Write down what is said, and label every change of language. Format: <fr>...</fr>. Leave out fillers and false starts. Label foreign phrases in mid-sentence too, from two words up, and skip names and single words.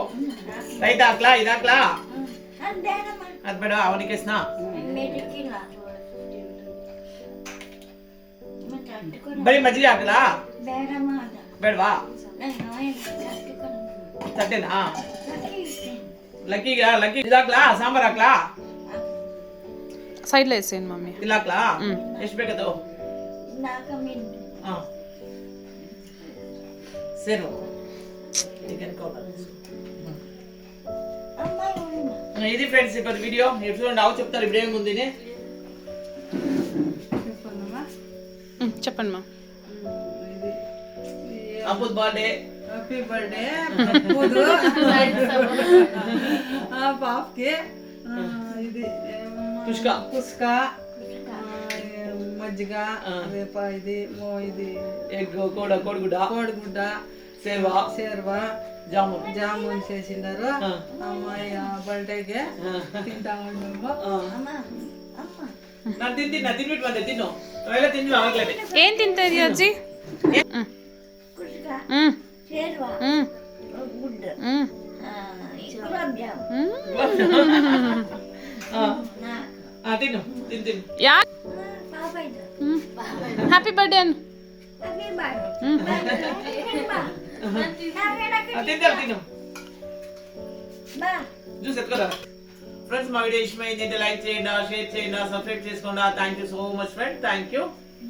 <kn>ರೈತ ಹಾಕ್ಲಾ ಇದು ಹಾಕ್ಲಾ ಅದ್ ಬೇಡ ಅವನಿಗೆ ಸ್ನಾ ಬರೀ ಮಜ್ಜಿಗೆ ಹಾಕ್ಲಾ ಬೇಡವಾ ತಟ್ಟೆನಾ ಲಕ್ಕಿಗೆ ಲಕ್ಕಿ ಇದು ಹಾಕ್ಲಾ ಸಾಂಬಾರ್ ಹಾಕ್ಲಾ</kn> <te>ಸೈಡ್ లో వేసేయండి మమ్మీ.</te> <kn>ಇಲ್ಲ ಹಾಕ್ಲಾ ಎಷ್ಟು ಬೇಕದು ಸೇರು</kn> <te>ఇది ఫ్రెండ్స్ ఇప్పుడు వీడియో చూడండి. అవు చెప్తారు ఇప్పుడు ఏముంది చెప్పండి మా. అప్పుడ్ బర్త్డే</te> <en>happy birthday</en> <te>పాపకి. ఇది కుష్కా కుస్కా మజ్జిగ ఇది ఇది ఎగ్ కోడిగుడ్డ సేర్వా జామున్ చేసినారు. అమ్మాయి బర్త్డేకి తింటా ఉన్నాము.</te> <kn>ನಾನು ತಿನ್ಬಿಟ್ಟು ಬಂದೆ. ತಿನ್ನು ಅವೆಲ್ಲ ತಿಂದ್ವಿ ಅವಾಗಲೇ. ಏನ್ ತಿಂತಾ ಇದೀಯ ಅಜ್ಜಿ? ತಿನ್ನು ತಿನ್ನು</kn> <te>ಯಾ</te> <en>happy birthday</en> <te>అను. తిను జ్యూస్ ఎత్తుకోరా. ఫ్రెండ్స్ మా వీడియో ఇష్టమైంది అంటే లైక్ చేయండి, షేర్ చేయండి, సబ్స్క్రైబ్ చేసుకోండి.</te> <en>Thank you so much friend. Thank you.</en>